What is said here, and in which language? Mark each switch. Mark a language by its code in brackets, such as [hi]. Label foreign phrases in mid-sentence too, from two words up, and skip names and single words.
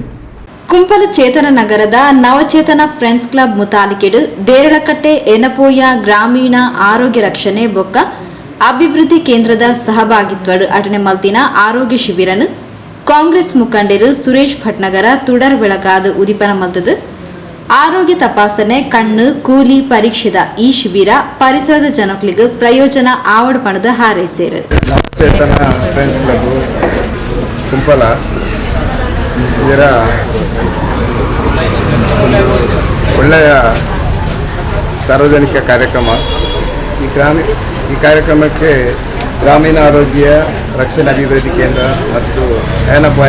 [tcy] ಕುಂಪಲ ಚೇತನ ನಗರದ ನವಚೇತನ ಫ್ರೆಂಡ್ಸ್ ಕ್ಲಬ್ ಮುತಾಲಿಕೆಡು ದೇರಳಕಟ್ಟೆ ಎನಪೋಯ ಗ್ರಾಮೀಣ ಆರೋಗ್ಯ ರಕ್ಷಣೆ ಬೊಕ್ಕ ಅಭಿವೃದ್ಧಿ ಕೇಂದ್ರದ ಸಹಭಾಗಿತ್ವಡು ಅಟನೆ ಮಲ್ತಿನ ಆರೋಗ್ಯ ಶಿಬಿರನು ಕಾಂಗ್ರೆಸ್ ಮುಖಂಡರು ಸುರೇಶ್ ಭಟ್ನಗರ ತುಡರ್ ಬೆಳಗಾದ ಉದಿಪನ ಮಲ್ತದು. ಆರೋಗ್ಯ ತಪಾಸಣೆ ಕಣ್ಣು ಕೂಲಿ ಪರೀಕ್ಷೆದ ಈ ಶಿಬಿರ ಪರಿಸರದ ಜನಕ್ಲಿಗೆ ಪ್ರಯೋಜನ ಆವಡ್ ಪಣದ ಹಾರೈಸೇರು. [kn] ನವಚೇತನ ಫ್ರೆಂಡ್ಸ್ ಕ್ಲಬ್ ಕುಂಪಲ ಇದರ ಒಳ್ಳೆಯ ಸಾರ್ವಜನಿಕ ಕಾರ್ಯಕ್ರಮ. ಈ ಕಾರ್ಯಕ್ರಮಕ್ಕೆ ಗ್ರಾಮೀಣ ಆರೋಗ್ಯ ರಕ್ಷಣಾ ಅಭಿವೃದ್ಧಿ ಕೇಂದ್ರ ಮತ್ತು ಏನಪಾಯ